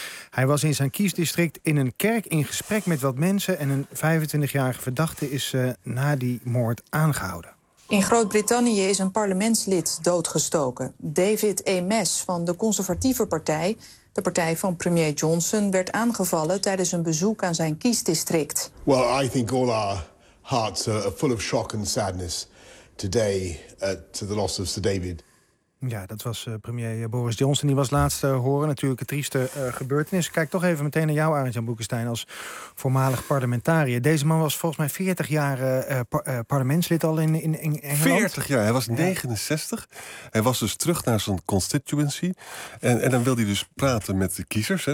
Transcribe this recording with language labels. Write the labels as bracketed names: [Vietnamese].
[Dutch] Hij was in zijn kiesdistrict in een kerk in gesprek met wat mensen en een 25-jarige verdachte is na die moord aangehouden. In Groot-Brittannië is een parlementslid doodgestoken. David Amess van de Conservatieve Partij, de partij van premier Johnson, werd aangevallen tijdens een bezoek aan zijn kiesdistrict. [English] Well, I think all our hearts are full of shock and sadness today to the loss of Sir David. [Dutch] Ja, dat was premier Boris Johnson. Die was laatst te horen. Natuurlijk, het trieste gebeurtenis. Kijk toch even meteen naar jou, Arend-Jan Boekestein, als voormalig parlementariër. Deze man was volgens mij 40 jaar parlementslid al in Engeland. 40 jaar, hij was 69. Hij was dus terug naar zijn constituency. En dan wilde hij dus praten met de kiezers.